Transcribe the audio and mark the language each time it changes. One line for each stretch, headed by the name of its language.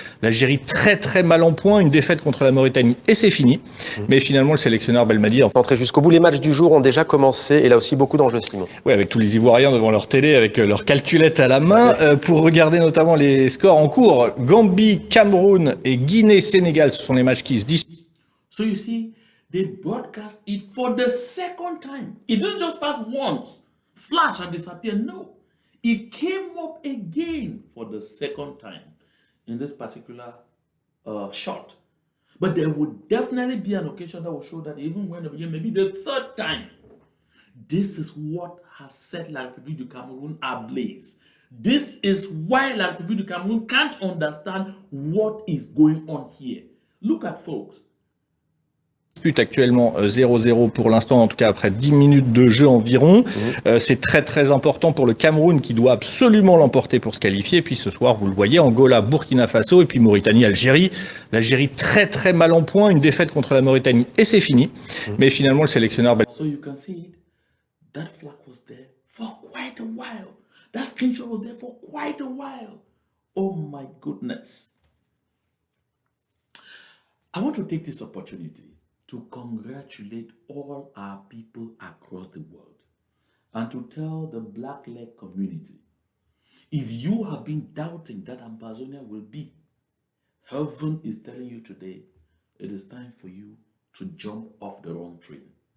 French: L'Algérie très très mal en point, une défaite contre la Mauritanie et c'est fini. Mais finalement, le sélectionneur Belmadi Entrer jusqu'au bout, les matchs du jour ont déjà commencé et là aussi beaucoup d'enjeux, Simon. Oui, avec tous les Ivoiriens devant leur télé, avec leur calculette à la main, pour regarder notamment les scores en cours. Gambie, Cameroun et Guinée-Sénégal, ce sont les matchs qui se disputent.
English: So you see, they broadcast it for the second time. It didn't just pass once, flash and disappear. No, it came up again for the second time in this particular shot. But there would definitely be an occasion that will show that even when maybe the third time. This is what has set La République du Cameroun ablaze. This is why La République du Cameroun can't understand what is going on here. Look at folks.
French: Actuellement 0-0 pour l'instant, en tout cas après 10 minutes de jeu environ. C'est très très important pour le Cameroun qui doit absolument l'emporter pour se qualifier. Et puis ce soir, vous le voyez, Angola, Burkina Faso et puis Mauritanie, Algérie. L'Algérie très très mal en point, une défaite contre la Mauritanie et c'est fini. Mais finalement, le sélectionneur...
English: So you can see it, that flag was there for quite a while. That screenshot was there for quite a while. Oh my goodness. I want to take this opportunity to congratulate all our people across the world and to tell the Black Leg community, if you have been doubting that Ambazonia will be, heaven is telling you today, it is time for you to jump off the wrong train.